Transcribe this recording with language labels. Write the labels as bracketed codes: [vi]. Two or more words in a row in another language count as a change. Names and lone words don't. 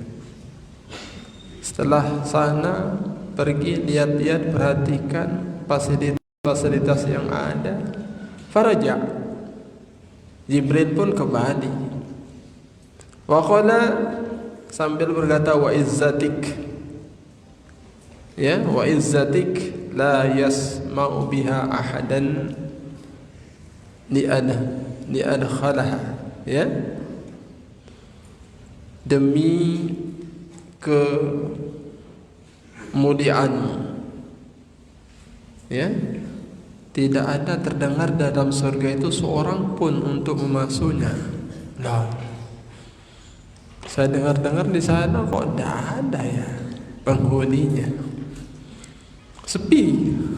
[id] Setelah sana pergi lihat-lihat, perhatikan fasilitas yang ada. Faraja. Jibril pun kembali. [ar] وقال, [id] sambil berkata, [ar] وعزتك. Ya, وعزتك لا يسمع بها أحدا إلا دخلها. [id] Ya, demi kemuliaanmu ya, tidak ada terdengar dalam surga itu seorang pun untuk memasuknya. Nah, saya dengar-dengar di sana kok tidak ada ya penghuninya, sepi.